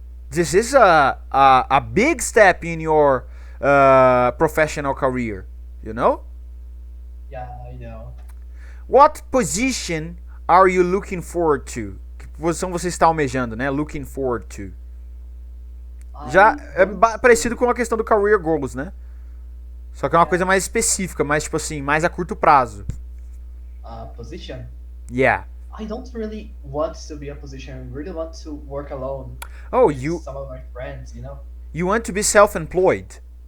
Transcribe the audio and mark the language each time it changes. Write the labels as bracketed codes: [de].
[en] This is a big step in your professional career. You know? Yeah, I know. What position are you looking forward to? [pt] Que posição você está almejando, né? [en] Looking forward to. [pt] Já é parecido com a questão do career goals, né? Só que é uma coisa mais específica, mais tipo assim, mais a curto prazo. [en] Position. Yeah. I don't really want to be a position. I really want to work alone. Oh, with you some of my friends, you want to be self-employed.